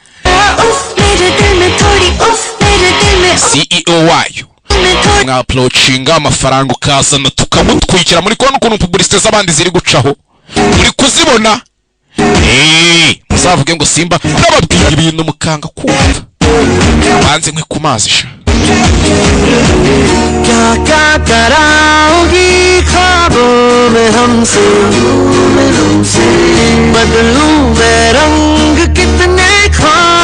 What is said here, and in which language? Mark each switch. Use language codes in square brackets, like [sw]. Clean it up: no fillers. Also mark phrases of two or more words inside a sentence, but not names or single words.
[rw] CEO wayo mwaapproachinga amafaranga ukazana tukamutwikira muri kubona ukuntu publicité z'abandi ziri gucaho muri kuzibona muzavuge ngo simba nababwira ibintu mukanga kumva banze nkwe ku mazi sha [hi] क्या कराओगी ख्वाबों में हमसे बदलूं मैं रंग कितने